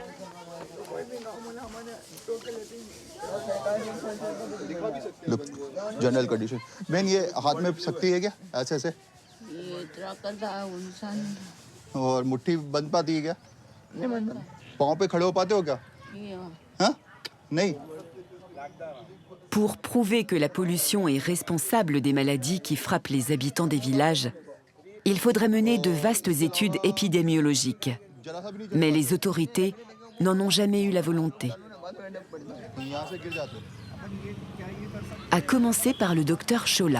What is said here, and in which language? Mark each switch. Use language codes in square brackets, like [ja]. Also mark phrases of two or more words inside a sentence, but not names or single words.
[en] Look, general condition. [fr] Ben, [hi] ये हाथ में शक्ति है क्या? ऐसे ऐसे? और मुट्ठी बंद पाती है क्या? पाँव पे खड़े हो पाते हो क्या? हाँ? नहीं. [fr] Pour prouver que la pollution est responsable des maladies qui frappent les habitants des villages, il faudrait mener de vastes études épidémiologiques. Mais les autorités n'en ont jamais eu la volonté. À commencer par le docteur Chola.